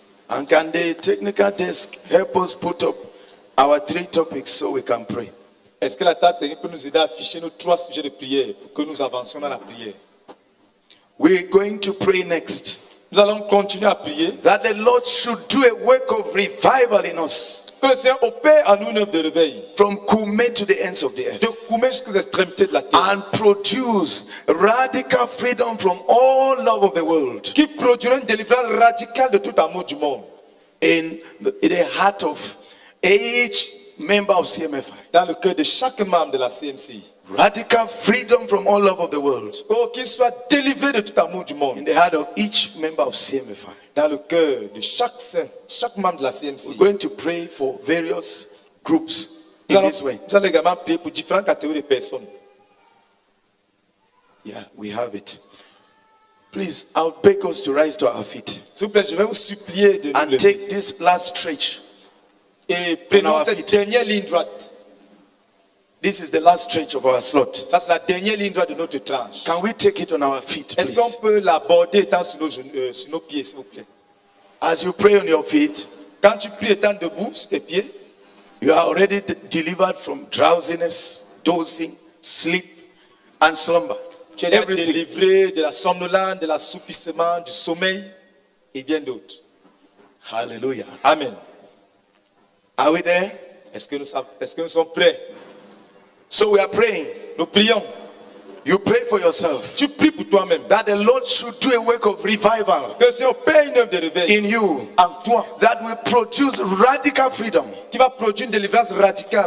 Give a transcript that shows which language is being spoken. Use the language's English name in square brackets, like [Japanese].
[English] And can the technical desk help us put up our 3 topics so we can pray? [French] Est-ce que la table technique peut nous aider à afficher nos 3 sujets de prière pour que nous avancions dans la prière? [English] We're going to pray next. [French] Nous allons continuer à prier. [English] That the Lord should do a work of revival in us. [French] Que le Seigneur opère en nous une œuvre de réveil. [English] From Koumé to the ends of the earth. [French] De Koumé jusqu'aux extrémités de la terre. [English] And produce radical freedom from all love of the world. [French] Qui produira une délivrance radicale de tout amour du monde. [English] In the heart of each member of CMFI. [French] Dans le cœur de chaque membre de la CMCI. [English] Radical freedom from all love of the world. [French] Oh, qu'il soit délivré de tout amour du monde. [English] In the heart of each member of CMFI. [French] Dans le cœur de chaque saint, chaque membre de la CMCI. [English] We're going to pray for various groups in this way. [French] Nous allons également prier pour différentes catégories de personnes. [English] Yeah, we have it. Please, I'll beg us to rise to our feet. [French] S'il vous plaît, je vais vous supplier de nous lever. [English] And take this last stretch. [French] Et prenons cette dernière ligne droite. [English] This is the last stretch of our slot. [French] Ça c'est la dernière ligne droite de notre tranche. [English] Can we take it on our feet, [French] Est-ce qu'on peut l'aborder étant sur nos pieds, s'il vous plaît? [English] As you pray on your feet, [French] quand tu pries étant debout sur tes pieds, [English] you are already delivered from drowsiness, dozing, sleep, and slumber. [French] Tu es délivré de la somnolence, de l'assoupissement, du sommeil et bien d'autres. Hallelujah. Amen. [English] Are we there? [French] Est-ce que nous sommes prêts? [English] So we are praying. [French] Nous prions. [English] You pray for yourself. [French] Tu pries pour toi-même. [English] That the Lord should do a work of revival. [French] Que le Seigneur paie une œuvre de réveil. [English] In you. [French] En toi. [English] That will produce radical freedom. [French] Qui va produire une délivrance radicale.